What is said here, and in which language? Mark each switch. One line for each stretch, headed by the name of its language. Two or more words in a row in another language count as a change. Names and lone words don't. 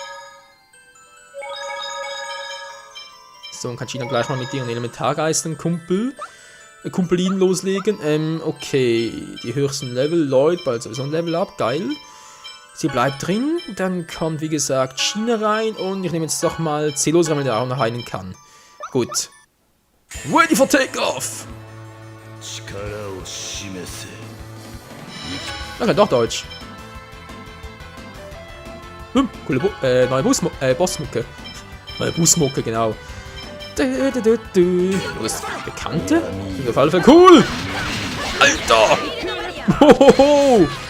German: So, dann kann China gleich mal mit ihren Elementargeistern Kumpelin loslegen. Okay, die höchsten Level, Lloyd, bald sowieso ein
English: Level up,
German: geil. Sie bleibt drin, dann kommt wie gesagt China rein und ich nehme jetzt doch mal Zelos rein, wenn der auch noch einen kann. Gut.
English: Ready for takeoff!
Japanese: 力を示せ
German: Okay, doch Deutsch. Coole neue Bossmucke. Neue Busmucke, genau. Du bist Bekannte? Klingt auf alle Fälle cool! Alter! Hohoho!